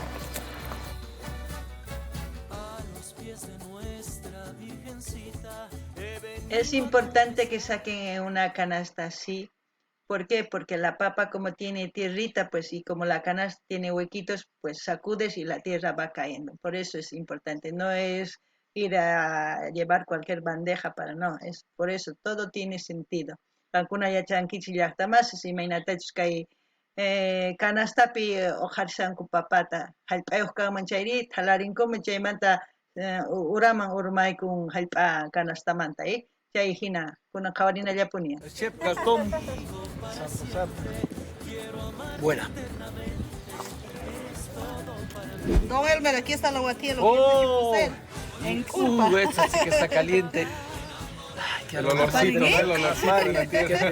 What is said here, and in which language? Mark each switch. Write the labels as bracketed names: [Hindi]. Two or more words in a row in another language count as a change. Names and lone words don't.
[Spanish] Es importante que saquen una canasta así. ¿Por qué? Porque la papa como tiene tierrita, pues y como la canasta tiene huequitos, pues sacudes y la tierra va cayendo. Por eso es importante. No es ir a llevar cualquier bandeja para no. Es por eso todo tiene sentido. [Quechua] Kankuna yachankichis llaqtamasas imaynatachus kay kanastapi ojarsanku papata hallp'ayuq kanman chayri thalarinkuman chaymanta uraman urmaykun hallp'a kanastamanta chay hina kunan qhawarinallapuni. [Spanish] Chef Gastón. Buena. Don Elmer, aquí está la guatilla, lo que tiene que hacer en curva. Esta sí que está caliente. Ay, El olorcito, ¿no? El olorcito de la tierra.